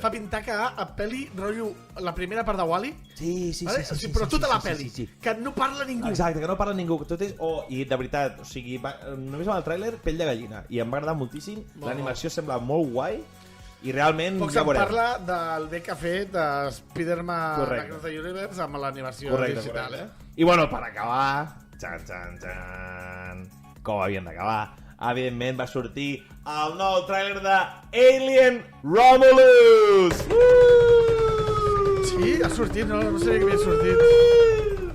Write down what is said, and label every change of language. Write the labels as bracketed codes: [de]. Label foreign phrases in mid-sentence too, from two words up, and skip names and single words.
[ca] fa pintaca a pel·li, rotllo, la primera part de Wall-E, Sí, vale? O sigui, però tota la pel·li, que no parla ningú. Exacte, que no parla ningú. Tot és... I de veritat, o sigui, només amb el tràiler, pell de gallina. I em va agradar moltíssim. L'animació sembla molt guai. I realment Poc ja se'n veurem. parla del bé que ha fet de Spider-Man Correcte. Across the Universe amb l'animació Correcte, digital, correcte. I bueno, per acabar, com havien d'acabar, evidentment va sortir el nou tràiler de Alien Romulus! Sí, ha sortit, no sabia que havia sortit.